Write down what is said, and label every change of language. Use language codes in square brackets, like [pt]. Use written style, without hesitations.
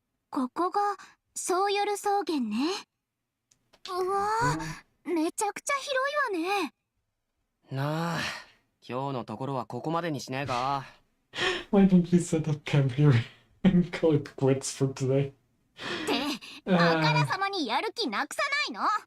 [ja] ここがソーヨル草原ね。うわー、めちゃくちゃ広いわね。なあ、今日のところはここまでにしねえか。 [en] Why don't we set up camp here and call it quits for today? [ja] ってあからさまにやる気なくさないの？